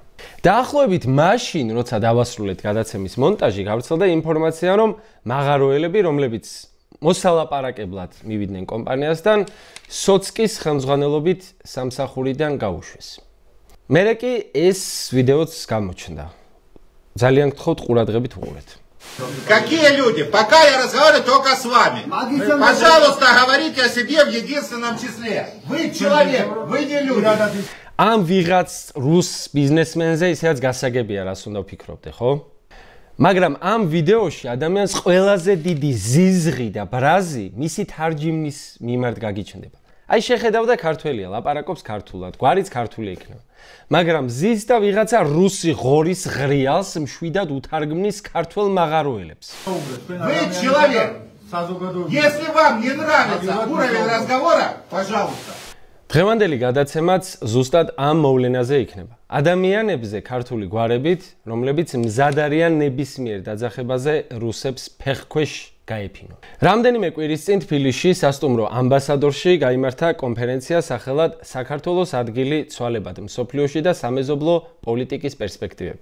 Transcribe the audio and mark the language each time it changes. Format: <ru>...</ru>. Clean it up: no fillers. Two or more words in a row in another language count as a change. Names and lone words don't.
<ka>დაახლოებით მაშინ, როცა დავასრულეთ გადაცემის მონტაჟი, გავრცელდა ინფორმაცია, რომ მაღაროელები, რომლებიც მოსალაპარაკებლად მივიდნენ კომპანიასთან, სოცკის ხელმძღვანელობით სამსახურიდან გაუშვეს. მერე კი ეს ვიდეოც გამოჩნდა. ძალიან გთხოვთ ყურადღებით უყურეთ.</ka> <ru>Какие люди? Пока я разговариваю только с вами. Пожалуйста, говорите о себе в единственном числе. Вы человек, вы не люди.</ru> <ka>ამ ვიღაც რუს ბიზნესმენზე ისედაც გასაგებია, რას უნდა ვფიქრობდე, ხო? მაგრამ ამ ვიდეოში ადამიანს ყველაზე დიდი ზიზღი და ბრაზი მისი თარჯიმნის მიმართ გაგიჩნდება. აი შეხედავდა ქართველია, ლაპარაკობს ქართულად, გვარიც ქართული იქნება. მაგრამ ზის და вიღაცა რუსი ღორის ღრიალს მშვიდად უთარგმნის ქართველ მაღაროელებს.</ka> <ru>Вы человек. Если вам не нравится уровень разговора, пожалуйста.</ru> <ka>დღევანდელი გადაცემაც ზუსტად ამ მოვლენაზე იქნება. ადამიანებზე ქართული გვარებით, რომლებიც მზად არიან ნებისმიერ დაძახებაზე რუსებს ფეხქვეშ გაეფინონ. რამდენიმე კვირის წინ თბილისში სასტუმრო ამბასადორში გაიმართა კონფერენცია სახელად საქართველოს ადგილი ცვალებად მსოფლიოში და სამეზობლო პოლიტიკის პერსპექტივები.</ka>